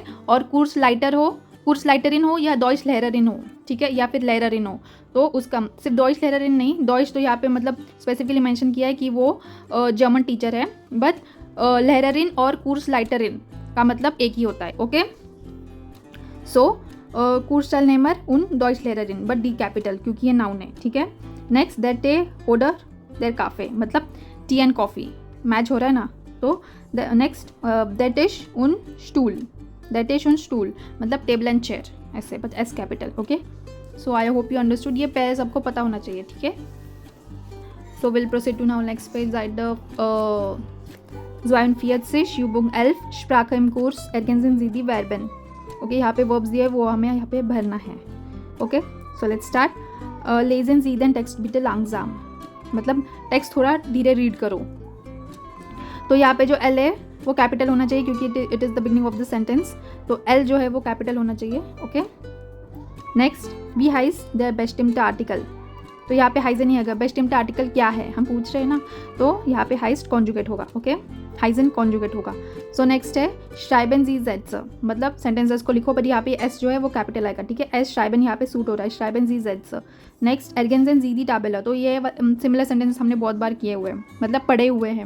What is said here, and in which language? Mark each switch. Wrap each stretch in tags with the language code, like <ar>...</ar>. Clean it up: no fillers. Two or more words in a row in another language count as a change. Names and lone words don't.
<hi>और Kursleiter हो, Kursleiterin हो या Deutschlehrerin हो, ठीक है, या फिर Lehrerin हो, तो उसका सिर्फ Deutschlehrerin नहीं, Deutsch तो यहाँ पे मतलब स्पेसिफिकली मेंशन किया है कि वो</hi> <en>German teacher</en> <hi>है, बट Lehrerin और Kursleiterin का मतलब एक ही होता है, ओके।</hi> <de>सो Kurzteilnehmer und Deutschlehrerin,</de> <hi>बट</hi> <en>D capital</en> <hi>क्योंकि ये नाउन है, ठीक है।</hi> <de>नेक्स्ट der Tee oder der Kaffee,</de> <hi>मतलब</hi> <en>tea and coffee,</en> <hi>मैच हो रहा है ना। तो नेक्स्ट</hi> <de>der Tisch und Stuhl, der Tisch und Stuhl</de> <hi>मतलब</hi> <en>table and chair,</en> <hi>ऐसे, बट</hi> <en>S capital,</en> <hi>ओके।</hi> <en>so I hope you understood,</en> <hi>ये पैर सबको पता होना चाहिए, ठीक है।</hi> <en>so will proceed to now next page,</en> <de>Seite 42 Übung 11 Sprache im Kurs ergänzen Sie die Verben, ओके।</de> <hi>यहाँ पे वर्ब्स दिए, वो हमें यहाँ पे भरना है, ओके।</hi> <en>so let's start.</en> <de>lesen Sie den Text bitte langsam,</de> <hi>मतलब टेक्स्ट थोड़ा धीरे रीड करो। तो यहाँ पे जो एल है वो कैपिटल होना चाहिए क्योंकि</hi> <en>it is the beginning of the sentence,</en> <hi>तो एल जो है वो कैपिटल होना चाहिए, ओके।</hi> <de>नेक्स्ट wie heißt der bestimmte Artikel,</de> <hi>तो यहाँ पे हाइज नहीं आएगा,</hi> <de>bestimmte Artikel</de> <hi>क्या है हम पूछ रहे हैं ना, तो यहाँ पे हाइस्ट कॉन्जुगेट होगा, ओके। हाइजन कॉन्जुगेट होगा। सो नेक्स्ट है</hi> <de>Schreiben Sie Sätze,</de> <hi>मतलब सेंटेंसेस को लिखो, पर यहाँ पे एस जो है वो कैपिटल आएगा, ठीक है। एस श्राइबन यहाँ पे सूट हो रहा है,</hi> <de>Schreiben Sie Sätze.</de> <hi>नेक्स्ट</hi> <de>Ergänzen Sie die Tabelle,</de> <hi>तो ये</hi> <en>similar sentence</en> <hi>हमने बहुत बार किए हुए हैं, मतलब पढ़े हुए हैं।</hi>